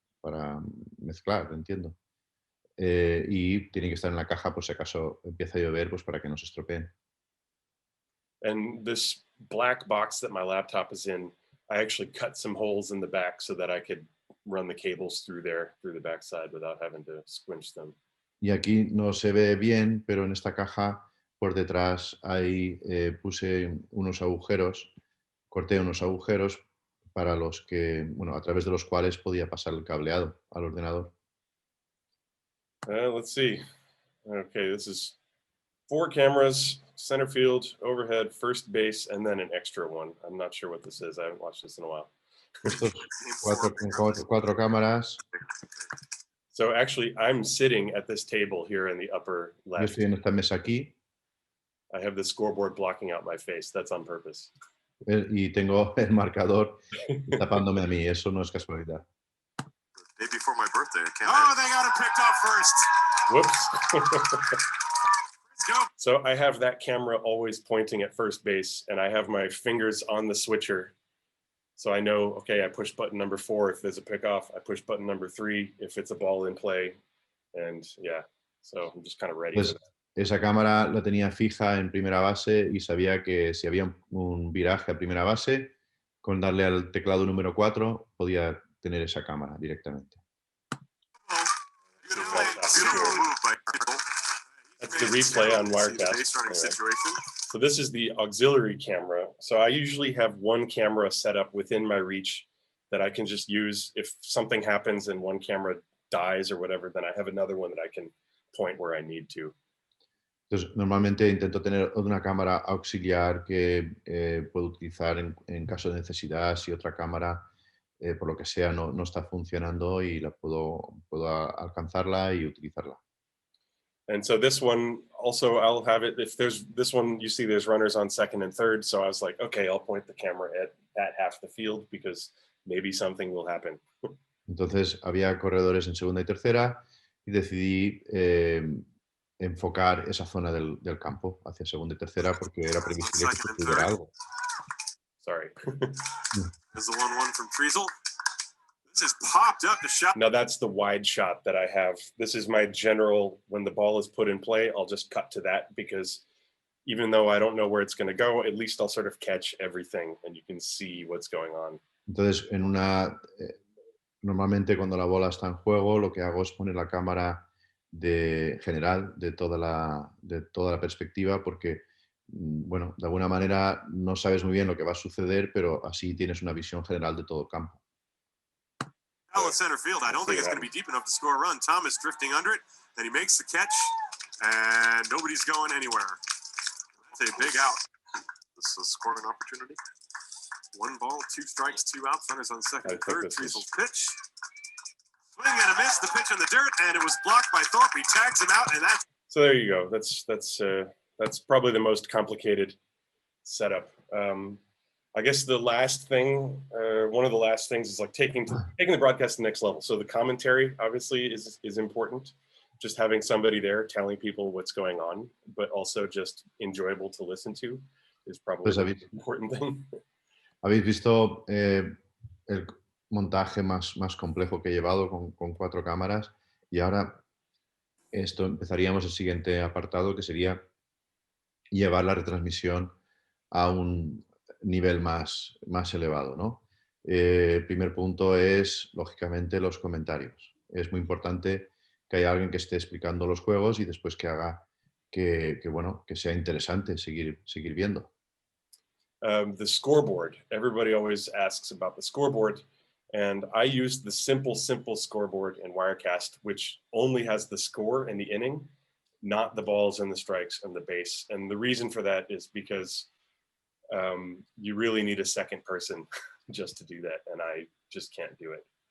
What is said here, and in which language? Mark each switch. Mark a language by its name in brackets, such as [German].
[Spanish] para mezclar, entiendo. Y tiene que estar en la caja por si acaso empieza a llover, pues para que no se estropeen. [English] And this black box that my laptop is in, I actually cut some holes in the back so that I could run the cables through there, through the backside without having to squinch them. [Spanish] Y aquí no se ve bien, pero en esta caja por detrás ahí puse unos agujeros, corté unos agujeros para los que, bueno, a través de los cuales podía pasar el cableado al ordenador. [English] Let's see. Okay, this is 4 cameras, center field, overhead, first base, and then an extra one. I'm not sure what this is. I haven't watched this in a while. [Spanish] Estos cuatro cámaras. [English] So actually, I'm sitting at this table here in the upper [Spanish] Yo [English] left. [Spanish] estoy en esta mesa aquí [English] I have the scoreboard blocking out my face. That's on purpose. [Spanish] y tengo el marcador tapándome a mí. Eso no es casualidad. [English] Day before my birthday, I can't. Oh, they got him picked off first. Whoops. Let's go. So I have that camera always pointing at first base, and I have my fingers on the switcher. So I know, okay, I push button number 4 if there's a pickoff. I push button number 3 if it's a ball in play. And yeah, so I'm just kind of ready. [Spanish] Pues [English] for that. [Spanish] esa cámara la tenía fija en primera base y sabía que si había un viraje a primera base, con darle al teclado número 4 podía tener esa cámara directamente. [English] Beautiful move by Michael. That's the replay on See the Wirecast. base running Anyway. situation. So this is the auxiliary camera. So I usually have one camera set up within my reach that I can just use if something happens and one camera dies or whatever, then I have another one that I can point where I need to. [Spanish] Entonces, normalmente intento tener una cámara auxiliar que puedo utilizar en caso de necesidad si otra cámara, por lo que sea, no está funcionando y la puedo alcanzarla y utilizarla. [English] And so this one also, I'll have it, if there's this one, you see there's runners on second and third. So I was like, okay, I'll point the camera at half the field because maybe something will happen. [Spanish] Entonces había corredores en segunda y tercera y decidí enfocar esa zona del campo hacia segunda y tercera porque era previsible que sucediera algo. [English] Sorry. There's the 1-1 from Treasel. This is popped up to shot. Now that's the wide shot that I have. This is my general, when the ball is put in play, I'll just cut to that because even though I don't know where it's going to go, at least I'll sort of catch everything and you can see what's going on. [Spanish] Entonces, normalmente cuando la bola está en juego, lo que hago es poner la cámara general de toda la perspectiva porque, bueno, de alguna manera no sabes muy bien lo que va a suceder, pero así tienes una visión general de todo el campo. [English] Out in center field. I don't think it's going to be deep enough to score a run. Thomas drifting under it, then he makes the catch, and nobody's going anywhere. That's a big out. This is a scoring opportunity. 1 ball, 2 strikes, 2 outs. Runners on second and third. Treasel's pitch. Swing and a miss. The pitch in the dirt, and it was blocked by Thorpe. He tags him out, and that's. So there you go. That's probably the most complicated setup. I guess the last thing, one of the last things is like taking the broadcast to the next level. So the commentary obviously is important. Just having somebody there telling people what's going on, but also just enjoyable to listen to is probably the most important thing. [Spanish] Habéis visto el montaje más complejo que he llevado con 4 cámaras y ahora empezaríamos el siguiente apartado que sería llevar la retransmisión a un nivel más elevado, ¿no? El primer punto es, lógicamente, los comentarios. Es muy importante que haya alguien que esté explicando los juegos y después que haga que sea interesante seguir viendo. [English] The scoreboard. Everybody always asks about the scoreboard. And I used the simple scoreboard in Wirecast, which only has the score and the inning, not the balls and the strikes and the base. And the reason for that is because you really need a second person just to do that, and I just can't do it.